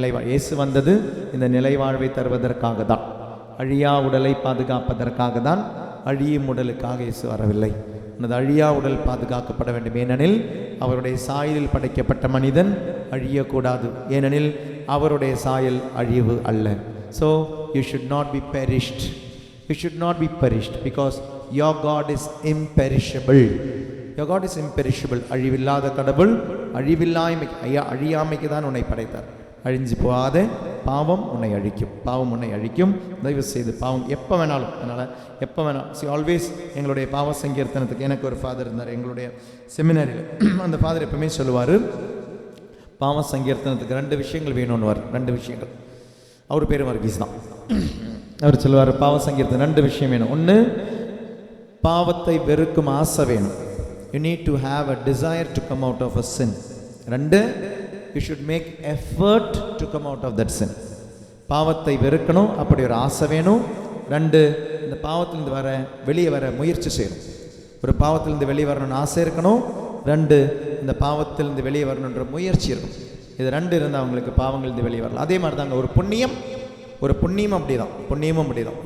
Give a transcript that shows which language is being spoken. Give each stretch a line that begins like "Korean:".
Tamil: இயேசு வந்தது இந்த நிலை வாழ்வை தருவதற்காக தான், அழியா உடலை பாதுகாப்பதற்காக தான். அழியும் உடலுக்காக இயேசு வரவில்லை. அந்த அழியா உடல் பாதுகாக்கப்பட வேண்டும். ஏனெனில் அவருடைய சாயலில் படைக்கப்பட்ட மனிதன் அழியக்கூடாது. ஏனெனில் அவருடைய சாயல் அழிவு அல்ல.
English: So you should not be perished. You should not be perished because your God is imperishable. Your God is imperishable.
Tamil: அழிவில்லாத கடவுள் அழியாமைக்கு தான் உன்னை படைத்தார். அழிஞ்சு போகாத பாவம் உன்னை அழிக்கும், பாவம் உன்னை அழிக்கும். தயவு செய்து பாவம் எப்போ வேணாலும், அதனால் எப்போ வேணாலும் ஆல்வேஸ் எங்களுடைய பாவ சங்கீர்த்தனத்துக்கு எனக்கு ஒரு ஃபாதர் இருந்தார் எங்களுடைய செமினாரியில். அந்த ஃபாதர் எப்பவுமே சொல்லுவார், பாவ சங்கீர்த்தனத்துக்கு 2 விஷயங்கள் வேணும்னு. 2 விஷயங்கள். அவர் பேர் வர்கீஸ் தான். அவர் சொல்லுவார், பாவ சங்கீர்த்தனம் 2 விஷயம் வேணும். ஒன்று, பாவத்தை வெறுக்கும் ஆசை வேணும்.
English: You need to have a desire to come out of a sin. 2, you should make effort to come out of that sin.
Tamil: பாவத்தை வெறுக்கணும், அப்படி ஒரு ஆசை வேணும். 2, இந்த பாவத்திலிருந்து வெளியே வர முயற்சி செய்யணும். ஒரு பாவத்திலிருந்து வெளியே வரணும்னு ஆசை இருக்கணும். 2, இந்த பாவத்திலிருந்து வெளியே வரணுன்ற முயற்சி இருக்கும். இது 2 இருந்தால் அவங்களுக்கு பாவங்களிலிருந்து வெளியே வரலாம். அதே மாதிரி தாங்க ஒரு புண்ணியம் அப்படிதான். புண்ணியமும் அப்படிதான்.